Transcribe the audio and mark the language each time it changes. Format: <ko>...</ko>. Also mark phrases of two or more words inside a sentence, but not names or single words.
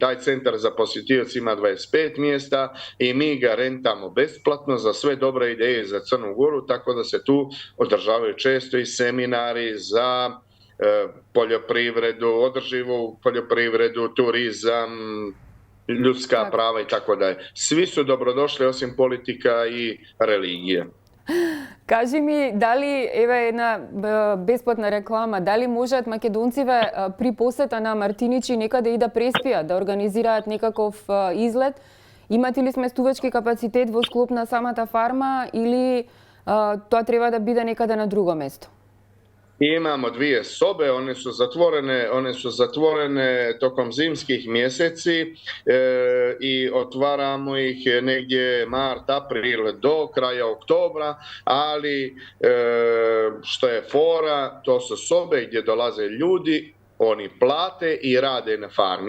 <sr>Taj centar za posjetioce ima 25 mjesta i mi ga rentamo besplatno za sve dobre ideje za Crnu Goru, tako da se tu održavaju često i seminari za poljoprivredu, održivu poljoprivredu, turizam, ljudska prava i tako dalje. Svi su dobrodošli osim politika i religije.</sr> <mk>Кажи ми, дали, еве една бесплатна реклама, дали можат македонциве при посета на Мартиничи некаде и да преспијат, да организираат некаков излет? Имате ли сместувачки капацитет во склоп на самата фарма или тоа треба да биде некаде на друго место?</mk> <sr>Imamo 2 sobe, one su zatvorene tokom zimskih mjeseci i otvaramo ih negdje mart, april do kraja oktobra, ali što je fora, to su sobe gdje dolaze ljudi, oni plate i rade na farmi.</sr>